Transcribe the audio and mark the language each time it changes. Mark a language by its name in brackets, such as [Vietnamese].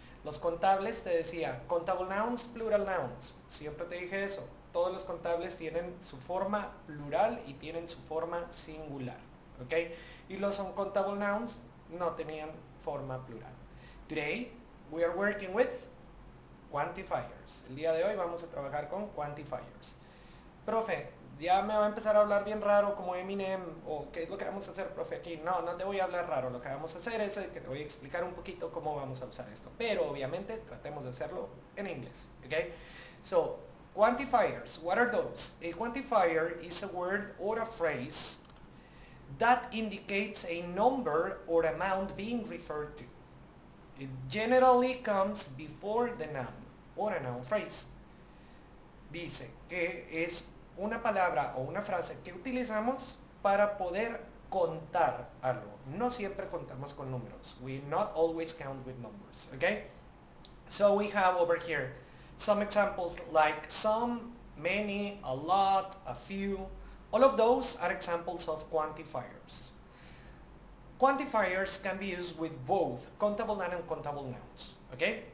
[Spanish] Los contables te decía countable nouns, plural nouns. Siempre te dije eso. Todos los contables tienen su forma plural y tienen su forma singular. ¿Ok? Y los uncountable nouns no tenían forma plural. [English] Today we are working with quantifiers. [Spanish] El día de hoy vamos a trabajar con quantifiers. Profe, ya me va a empezar a hablar bien raro como Eminem, o qué es lo que vamos a hacer, profe, aquí. No, no te voy a hablar raro, lo que vamos a hacer es que te voy a explicar un poquito cómo vamos a usar esto, pero obviamente tratemos de hacerlo en inglés, ¿ok? [English] So, quantifiers, what are those? A quantifier is a word or a phrase that indicates a number or amount being referred to. It generally comes before the noun or a noun phrase. [Spanish] Dice que es una palabra o una frase que utilizamos para poder contar algo. No siempre contamos con números. [English] We not always count with numbers, okay? So we have over here some examples like some, many, a lot, a few. All of those are examples of quantifiers. Quantifiers can be used with both countable and uncountable nouns, okay?